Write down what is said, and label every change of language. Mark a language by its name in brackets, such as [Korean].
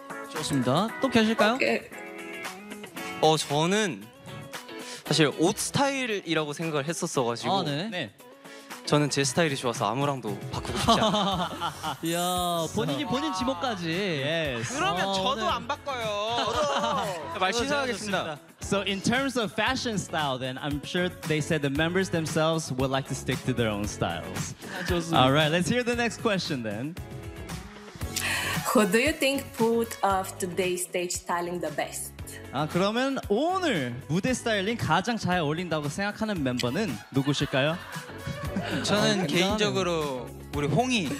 [Korean] 좋습니다. 또 계실까요? [English] Okay. [Korean] 어 저는 사실 옷 스타일이라고 생각을 했었어가지고. 아 네. 네. 저는 제 스타일이 좋아서 아무랑도 바꾸고 싶지 않아요. 야, 본인 지목까지. [English] Yes. [Korean] 그러면 저도 네. 안 바꿔요. 저도. 말 신사하겠습니다. [English] So in terms of fashion style then I'm sure they said the members themselves would like to stick to their own styles. [Korean] 좋습니다. [English] All right, let's hear the next question then. Who do you think pulled off today's stage styling the best? [Korean] 아, 그러면 오늘 무대 스타일링 가장 잘 어울린다고 생각하는 멤버는 누구실까요? 저는 아, 개인적으로 우리 홍이